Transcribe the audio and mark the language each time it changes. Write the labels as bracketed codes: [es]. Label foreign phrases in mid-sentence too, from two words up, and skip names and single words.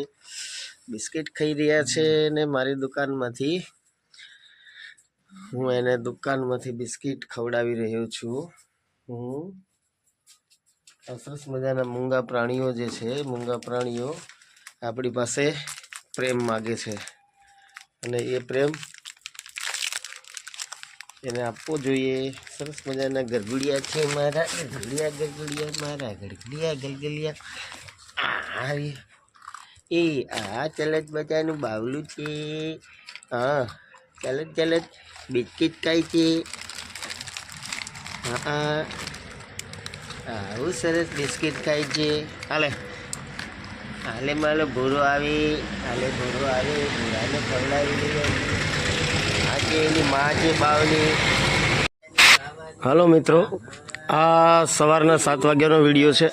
[gu] બિસ્કિટ ખાઈ રહ્યા છે ને મારી દુકાન માંથી હું એને દુકાન માંથી બિસ્કિટ ખવડાવી રહ્યો છું। સરસ મજાના મૂંગા પ્રાણીઓ જે છે મૂંગા પ્રાણીઓ આપણી પાસે પ્રેમ માગે છે અને એ પ્રેમ એને આપવો જોઈએ। સરસ મજાના ગરગુડિયા છે મારા ગરગુડિયા ગરગુડિયા મારા ગરગુડિયા ગલગલિયા એ આ ચલત બચાનુ બાવલૂ છે। હાં ચલત ચલત બિસ્કિટ ખાય છે। હાં આવું સરસ બિસ્કિટ ખાય છે। હાલે હાલે માલો ભૂરો આવે હાલે ભૂરો આવે ભૂરાને ખવડાવી લઈએ। આ છે એની માં છે બાવની। હાલો મિત્રો આ સવારના 7 વાગ્યાનો વિડીયો છે।